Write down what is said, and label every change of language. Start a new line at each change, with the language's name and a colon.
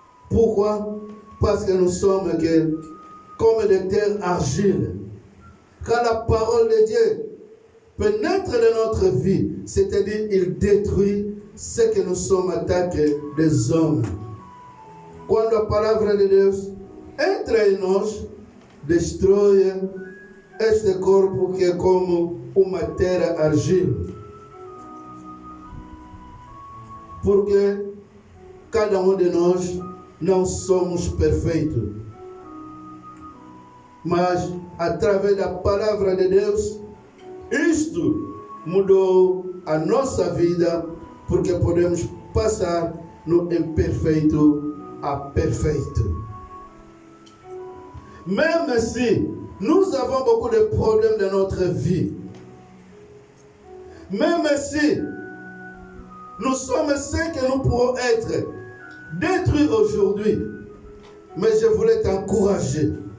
French: Pourquoi? Parce que nous sommes comme des terres argile. Quand la parole de Dieu pénètre dans notre vie, c'est-à-dire il détruit ce que nous sommes attaqués des hommes.
Portuguese: Quando a palavra de Deus entra em nós, destrói este corpo que é como uma terra argila. Porque cada de nós não somos perfeitos. Mas, através da palavra de Deus, isto mudou a nossa vida, porque podemos passar no imperfeito a perfeito.
French: Même si nous avons beaucoup de problèmes dans notre vie, même si nous sommes ce que nous pourrons être détruits aujourd'hui, mais je voulais t'encourager.